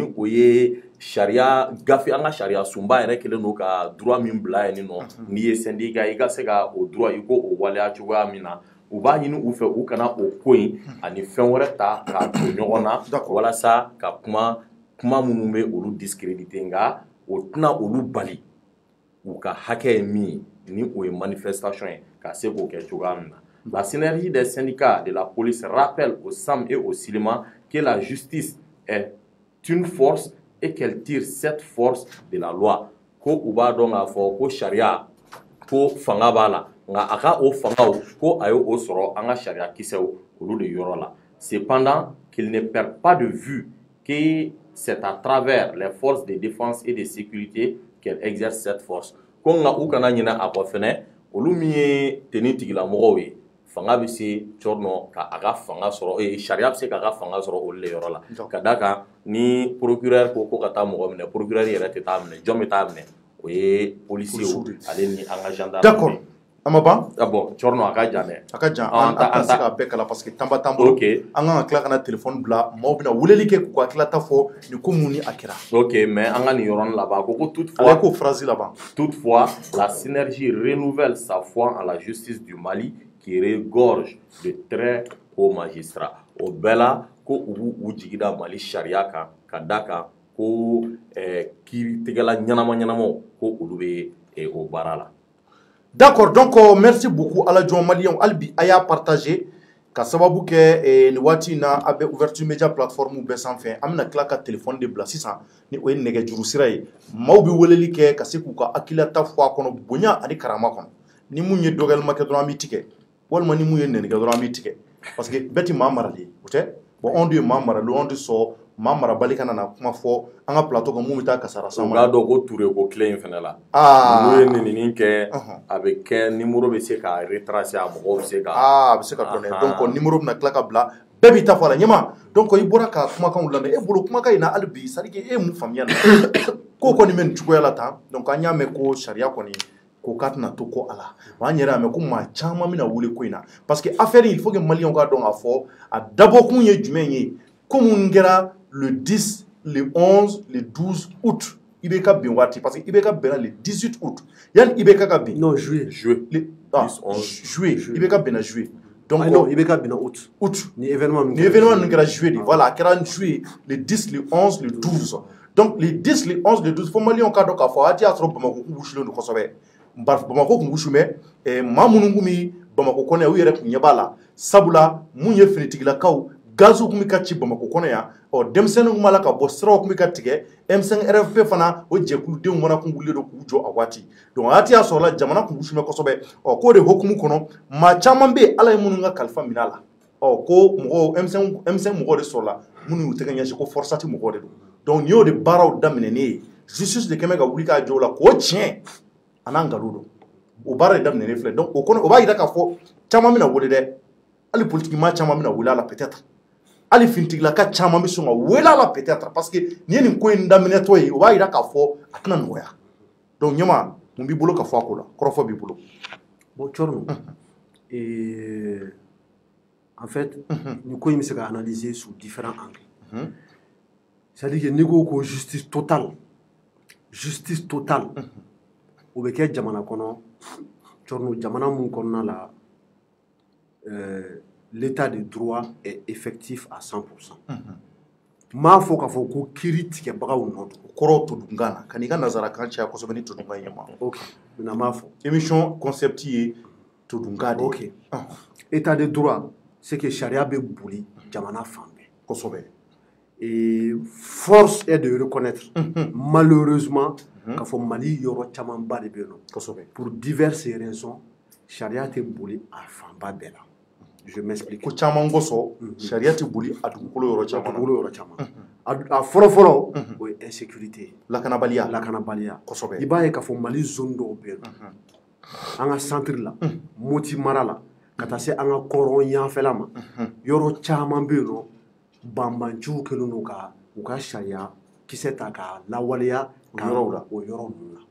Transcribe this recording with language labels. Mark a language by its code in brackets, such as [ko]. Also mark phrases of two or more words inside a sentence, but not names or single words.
[bm] o ye sariya gafe an ka sariya sunba yɛrɛ kelen don ka droit min bila yen nɔ n'i ye syndicat i ka se ka o droit i ko o waleya cogoya min na u b'a ɲini u fɛ u kana o ko in ani fɛn wɛrɛ ta k'a don ɲɔgɔn na walasa ka kuma minnu bɛ olu discréditer nka o tɛna olu bali u ka hakɛ ye min ye ni o ye manifestation ye ka se k'o kɛ cogoya min na. [fr] La synergie des syndicats de la police rappelle au Sam et au Silima que la justice est une force et qu'elle tire cette force de la loi. [bm] Ko u b'a dɔn k'a fɔ ko sariya ko fanga b'a la nka a ka o fangaw ko a ye o sɔrɔ an ka sariya kisɛw olu de yɔrɔ la. [fr] Cependant qu'il ne perd pas de vue que c'est à travers les forces de défense et de sécurité qu'elle exerce cette force. [bm] Ko nka u kana ɲinɛ a kɔ fɛnɛ olu min ye tenue tigilamɔgɔw ye fanga bɛ se Tchorno ka a ka fanga sɔrɔ sariya bɛ se k'a ka fanga sɔrɔ olu de yɔrɔ la ka d'a kan ni procureur ko ka taa mɔgɔ minɛ procureur yɛrɛ tɛ taa minɛ jɔn bɛ taa minɛ o ye policier ale ni an ka gendarme. D'accord. A ma ban? Bon Tchorno a ka jan dɛ. A ka jan an tɛ se k'a bɛɛ kala [fr] parce que [bm] temps ba t'an bolo. Ok. An kan ka tila ka na téléphone bila maaw bɛna weleli kɛ k'u ka tilata fɔ ni ko mun ni a kɛra. Ok mais an ka nin yɔrɔnin laban a ko toutefois. Ale ko phrase laban. [fr] Toutefois la synergie renouvelle sa foi en la justice du Mali qui regorge de très hauts magistrats. [bm] O bɛɛ la ko u b'u jigi da Mali sariya kan ka d'a kan ko kiiritigɛla ɲɛnama ko olu bɛ o baara la. [fr] D'accord, donc merci beaucoup à la [bm] John Malien Albi Aya partagé ka sababu kɛ ni waati na a bɛ [fr] ouverture media plateforme [bm] bɛɛ sanfɛ an bɛna tila ka téléphone de bila sisan ni o ye nɛgɛjuru sira ye maaw bɛ weleli kɛ ka se k'u ka hakilata fɔ a kɔnɔ bonya ani karama kɔnɔ ni mun ye dɔgɔyalima kɛ dɔrɔn an bɛ tigɛ walima ni mun ye nɛnigɛ dɔrɔn an bɛ tigɛ [fr] parce que [bm] bɛɛ tɛ maa marali o tɛ bon anw de ye maa marali anw de sɔn maa marabali kana na kuma fɔ an ka plateau kan mun bɛ taa kasara sama. U k'a dɔn ko Ture ko tile in fana la. N'u ye nenini kɛ a bɛ kɛ numéro bɛ se ka retracer a mɔgɔw bɛ se ka. A bɛ se ka dɔn dɛ donc numéro bɛna tila ka bila bɛɛ b'i ta fɔ a la ɲɛma donc i bɔra ka kumakanw lamɛn e bolo kumakan in na hali bi [fr] c'est à dire que [bm] e ye mun faamuya na ko kɔni bɛ nin cogoya la tan donc an y'a mɛn ko sariya kɔni ko k'a tɛna to ko a la wa an yɛrɛ y'a mɛn ko maa caman bɛna wele ko in na [fr] parce que affaire il faut que [bm] maliyɛnw k'a dɔn k'a fɔ a dabɔkun ye jumɛn ye ko mun kɛra [fr] le 10 le 11 le 12 août [bm] IBK bin waati [fr] parce que [bm] IBK bɛnna [fr] le 18 août [bm] yanni IBK ka bin [fr] non juillet juillet [bm] IBK bɛnna [fr] juillet donc non [bm] IBK bɛnna août ni événement ninnu kɛra juillet de voilà a kɛra [fr] juillet le 10 le 11 le 12 donc le 10 le 11 le 12 [bm] fo maliyɛnw k'a dɔn k'a fɔ waati y'a sɔrɔ Bamako kun wusulen don kosɛbɛ Bamako kun wusu mɛ maa minnu kun bɛ Bamako kɔnɔ yan u yɛrɛ kun ɲɛ b'a la sabula mun ye finitigilakaw gaziw kun bɛ ka ci Bamako kɔnɔ yan denmisɛnninw kun b'a la ka bɔ siraw kun bɛ ka tigɛ M5 RFP fana o jɛkuludenw fana kun wulilen don k'u jɔ a waati donc a waati y'a sɔrɔla jamana kun wusulen kosɛbɛ k'o de hokumu kɔnɔ maa caman bɛ yen Ala ye minnu ka kalifa minɛ a la ko mɔgɔw M5 mɔgɔw de sɔrɔla minnu y'u tɛgɛ ɲɛsin ko forçati mɔgɔw de don donc nin y'o de baaraw daminɛnen ye justice de kɛmɛ ka wuli k'a jɔ o la k'o tiɲɛ a n'a nkalon don o baara de daminɛnen filɛ donc o b'a jira k'a fɔ caman bɛna wele dɛ hali politique maa caman bɛna wele a la peut-être hali finitigilaka caman bɛ sɔn ka wele a la peut-être parce que nin ye nin ko in daminɛtɔ ye o b'a jira k'a fɔ a tɛna nɔgɔya donc ɲɛma mun b'i bolo ka fɔ a ko la kɔrɔfɔ b'i bolo. Bon Tchorno [fr] en fait [bm] nin ko in bɛ se ka [fr] analyser sous différents angles c'est-à-dire que [bm] n'i ko ko justice totale o bɛ kɛ jamana kɔnɔ Tchorno jamana mun kɔnɔna la [fr] l'état de droit est effectif à 100%. [bm] M'a fɔ k'a fɔ ko kiiri tigɛbagaw nɔ don kɔrɔ todunkan na ka n'i ka nazarakan caya kosɛbɛ ni todunkan ye ma. [fr] Ok maintenant [bm] m'a fɔ [fr] émission concept [bm] ye todunkan de. [fr] Ok état de droit c'est que [bm] sariya bɛ boli jamana fan bɛɛ kosɛbɛ. [fr] Et force est de reconnaître malheureusement [bm] k'a fɔ Mali yɔrɔ camanba de bɛ yen nɔ kosɛbɛ [fr] pour diverses raisons [bm] sariya tɛ boli a fanba bɛɛ la. [fr] Je m'explique. [bm] Ko caman kosɔn sariya tɛ boli a dugukolo yɔrɔ caman na. Dugukolo yɔrɔ caman. A fɔlɔ-fɔlɔ o ye insécurité. Lakanabaliya. Lakanabaliya. Kosɛbɛ. I b'a ye k'a fɔ Mali zone dɔw bɛ yen an ka centre la Moti mara la ka taa se an ka kɔrɔn yanfɛla ma yɔrɔ caman bɛ yen nɔ banbanciw kɛlen don ka u ka sariya kisɛ ta k'a lawaleya o yɔrɔ ninnu na.